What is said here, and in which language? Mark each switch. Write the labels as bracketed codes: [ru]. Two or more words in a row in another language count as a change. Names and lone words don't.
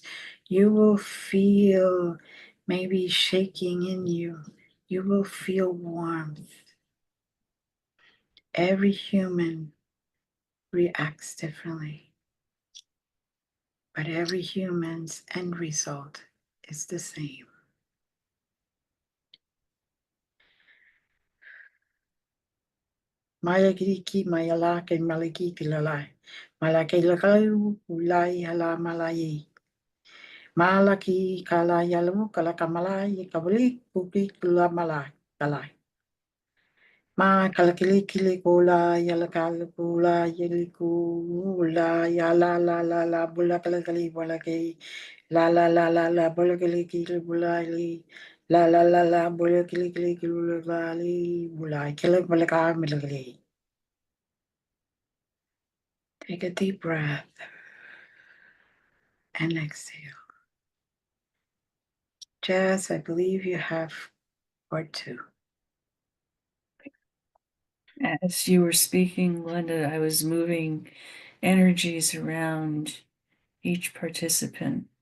[en] You will feel maybe shaking in you. You will feel warmth. Every human reacts differently, but every human's end result is the same. Mayagiki, mayalake, malagiki lalai. Malake lakalu, ulai hala malayi. Malaki kalayalu, kalakamalai, kabuli, kuki, kulamalai, kalai. Ma kalakili kola yalakal pula yeliku la yala la la la bula kalakali bulaki la la la la la bulakili kili bulali la la la la bulakili kili bulali bulai kili bulaka milakili. Take a deep breath and exhale. Jazz, I believe you have part two. As you were speaking, Glenda, I was moving energies around each participant